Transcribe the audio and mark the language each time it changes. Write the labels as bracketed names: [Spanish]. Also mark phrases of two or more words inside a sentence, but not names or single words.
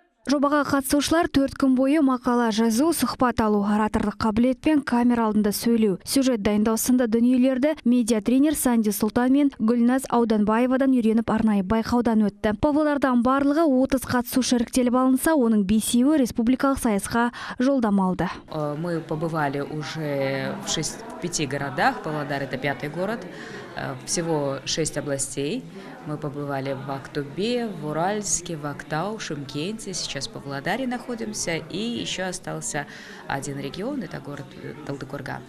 [Kazakh] Жобаға қатысушылар 4 күн бойы мақала жазу, сұхбат алу, ораторлық қабілет пен камера алдында сөйлеу, сюжет дайындау сынды дүниелерді медиа-тренер Санди Сұлтан мен Гүлназ Ауданбаевадан үйреніп арнайы байқаудан өтті. Павлодардан барлығы 30 қатысушы іріктеліп алынса, оның 5-еуі республикалық сайысқа жолдама алды. [Russian] Мы побывали уже в 5 городах. Павлодар — это 5-й город. Всего 6 областей. Мы побывали в Актубе, в Уральске, в Актау, Шымкенте. Сейчас в Павлодаре находимся. И еще остался один регион, это город Талдыкорган.